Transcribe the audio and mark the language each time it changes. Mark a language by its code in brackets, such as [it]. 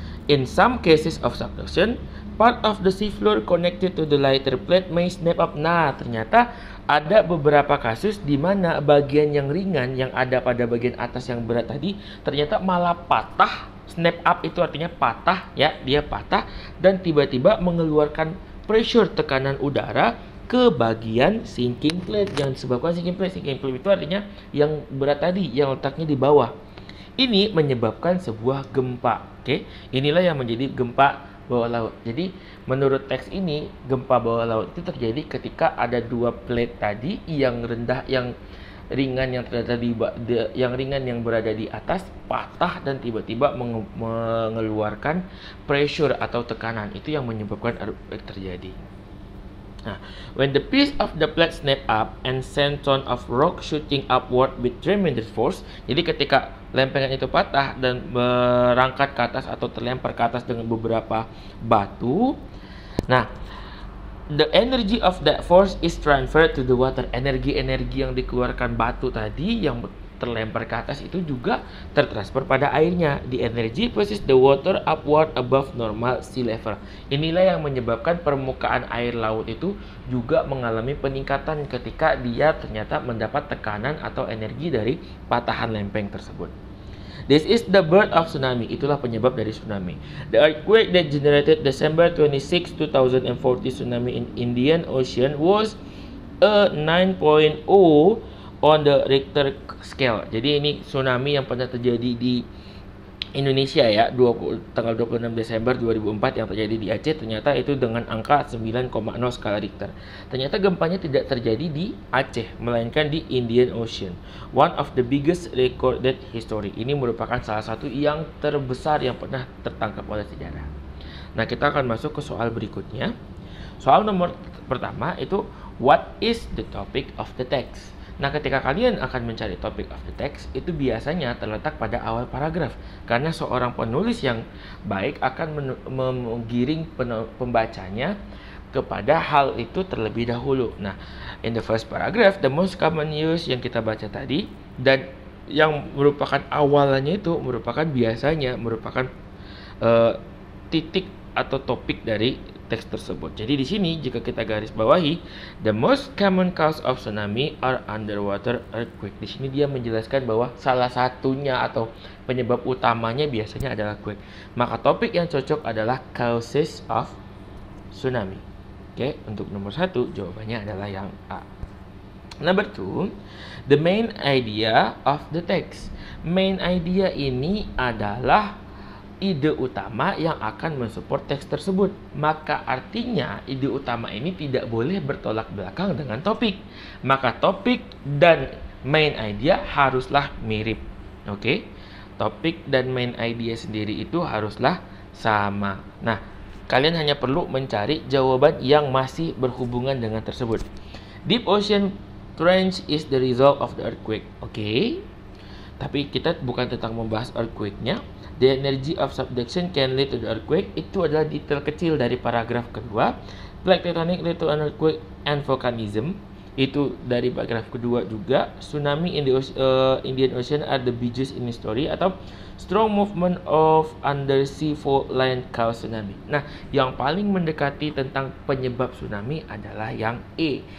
[en] In some cases of subduction, part of the seafloor connected to the lighter plate may snap up. [id] Nah, ternyata ada beberapa kasus di mana bagian yang ringan yang ada pada bagian atas yang berat tadi ternyata malah patah. Snap up itu artinya patah, ya, dia patah dan tiba-tiba mengeluarkan pressure, tekanan udara ke bagian sinking plate yang disebabkan sinking plate. Sinking plate itu artinya yang berat tadi, yang letaknya di bawah. Ini menyebabkan sebuah gempa. Oke, inilah yang menjadi gempa bawah laut. Jadi menurut teks ini, gempa bawah laut itu terjadi ketika ada dua plate tadi yang rendah, yang ringan yang berada di atas patah dan tiba-tiba mengeluarkan pressure atau tekanan. Itu yang menyebabkan earthquake terjadi. [en] Nah, when the piece of the plate snap up and send ton of rock shooting upward with tremendous force. [id] Jadi ketika lempengan itu patah dan berangkat ke atas atau terlempar ke atas dengan beberapa batu. [en] Nah, the energy of that force is transferred to the water. [id] Energi yang dikeluarkan batu tadi yang terlempar ke atas itu juga tertransfer pada airnya. [en] The energy pushes the water upward above normal sea level. [id] Inilah yang menyebabkan permukaan air laut itu juga mengalami peningkatan ketika dia ternyata mendapat tekanan atau energi dari patahan lempeng tersebut. [en] This is the birth of tsunami. [id] Itulah penyebab dari tsunami. [en] The earthquake that generated December 26, 2040 tsunami in Indian Ocean was a 9.0 on the Richter scale. [id] Jadi ini tsunami yang pernah terjadi di Indonesia ya, tanggal 26 Desember 2004 yang terjadi di Aceh, ternyata itu dengan angka 9,0 skala Richter. Ternyata gempanya tidak terjadi di Aceh, melainkan di Indian Ocean. [en] One of the biggest recorded history. [id] Ini merupakan salah satu yang terbesar yang pernah tertangkap oleh sejarah. Nah, kita akan masuk ke soal berikutnya. Soal nomor pertama itu, [en] what is the topic of the text? [id] Nah, ketika kalian akan mencari [en] topic of the text, [id] itu biasanya terletak pada awal paragraf. Karena seorang penulis yang baik akan menggiring pembacanya kepada hal itu terlebih dahulu. Nah, [en] in the first paragraph, the most common use [id] yang kita baca tadi, dan yang merupakan awalannya itu biasanya merupakan titik atau topik dari teks tersebut. Jadi di sini jika kita garis bawahi, [en] the most common cause of tsunami are underwater earthquake. [id] Di sini dia menjelaskan bahwa salah satunya atau penyebab utamanya biasanya adalah quake. Maka topik yang cocok adalah [en] causes of tsunami. [id] Oke, untuk nomor 1 jawabannya adalah yang A. [en] Number 2, the main idea of the text. [id] Main idea ini adalah ide utama yang akan mensupport teks tersebut. Maka artinya ide utama ini tidak boleh bertolak belakang dengan topik. Maka topik dan main idea haruslah mirip. Oke? Topik dan main idea sendiri itu haruslah sama. Nah, kalian hanya perlu mencari jawaban yang masih berhubungan dengan tersebut. [en] Deep ocean trench is the result of the earthquake. Oke? [id] Tapi kita bukan tentang membahas earthquake-nya. [en] The energy of subduction can lead to the earthquake. [id] Itu adalah detail kecil dari paragraf kedua. [en] Plate tectonic lead to an earthquake and volcanism. [id] Itu dari paragraf kedua juga. [en] Tsunami in the Indian Ocean are the biggest in history. Atau strong movement of undersea fault line cause tsunami. [id] Nah, yang paling mendekati tentang penyebab tsunami adalah yang E.